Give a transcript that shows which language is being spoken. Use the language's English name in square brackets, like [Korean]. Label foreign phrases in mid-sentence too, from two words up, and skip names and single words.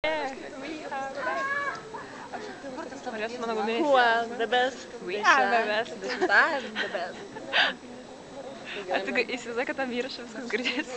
[English] Who are the best? We are the best. I'm the best. [Lithuanian] Ar tu įsivaizduoji, kad tam įrašą viskas girdės?